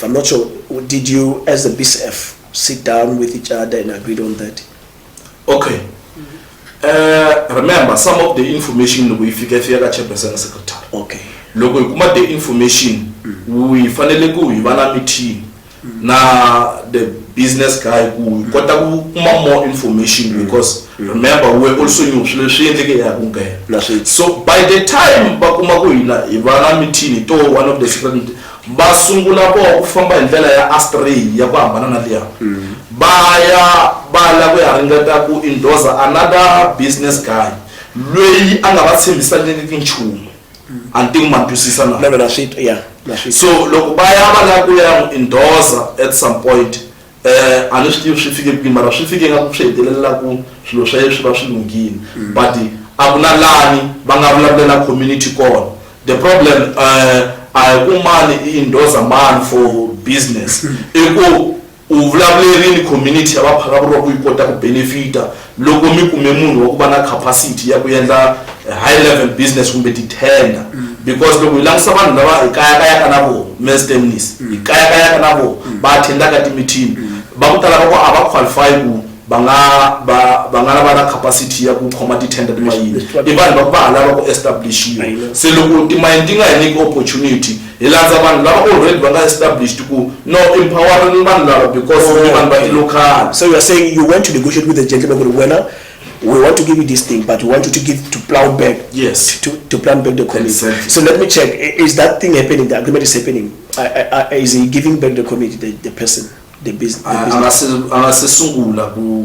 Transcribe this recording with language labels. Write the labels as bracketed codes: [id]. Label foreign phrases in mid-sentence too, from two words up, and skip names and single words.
[en] I'm not sure. Did you, as the BCF, sit down with each other and agreed on that? Okay. Remember some of the information we figure here chairperson secretary. Okay. [ts] Logo kuma [en] the information [ts] we fanele ku hi va na meeting na [en] the business guy [ts] ku kota ku kuma [en] more information because remember we also knew [ts] swi endleke ya ku ngena. [en] So by the time [ts] ba kuma ku hina hi va na meeting [en] to one of the secret [ts] ba sungula ku famba hi ndlela ya astray ya ku hambana na liya ba la ku ya ringeta ku endorse [en] another business guy [ts] loyi anga va tshembisa nchumu until matwisisa na. So loko baya va ku ya endorse [en] at some point honestly [ts] swi fike ku mara swi fike nga ku swi hetelela ku swilo swa yeswi va swi lungile but a ku na lani va nga vulavula community kona. The problem a ku mani i [en] endorse man for business [ts] eko u vulavulerini community ya va phaka vuro ku ikota ku benefita loko mi kume munhu wa ku va na capacity ya ku endla [en] high level business [ts] kumbe ti-tender because loko hi langutisa vanhu lava hi kayakayaka na vo mestemnis hi kayakayaka na vo va attendaka ti-meeting va ku tala va ku a va qualify ku va nga va na capacity ya ku khoma ti-tender timayini i vanhu va ku va ha lava ku establishiwa. Se loko timayini ti nga hi nyiki opportunity hi landza vanhu lava already va nga established ku no empowering vanhu lava because vanhu va ti-local. [en] So you are saying you went to negotiate with the gentleman winner. We want to give you this thing, but we want you to plow back. Yes. To plan back the community. Exactly. So let me check. Is that thing happening? The agreement is happening. Is he giving back the community, the person, the business? [ts] Angasesungula ku